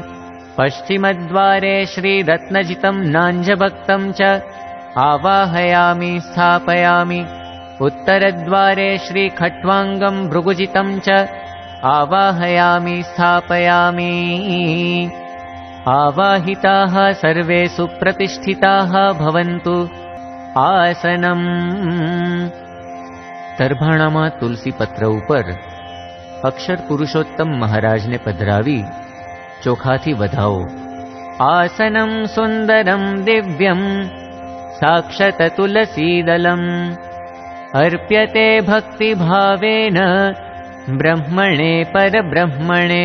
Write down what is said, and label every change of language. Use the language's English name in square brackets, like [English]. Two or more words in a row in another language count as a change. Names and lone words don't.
[Sanskrit] पश्चिमद्वारे श्री रत्नजितं नाञ्जभक्तं च आवाहयामि स्थापयामि। उत्तरद्वारे श्री खट्वाङ्गं भृगुजितं च आवाहयामि स्थापयामि। आवाहिताः सर्वे सुप्रतिष्ठिताः भवन्तु। आसनम्। [Gujarati] તરભાણામાં તુલસી પત્ર ઉપર અક્ષર પુરુષોત્તમ મહારાજને પધરાવી ચોખાથી વધાવો. [Sanskrit] आसनम सुंदरम दिव्यम साक्षत तुलसीदलम अर्प्यते भक्तिभावेन ब्रह्मणे परब्रह्मणे.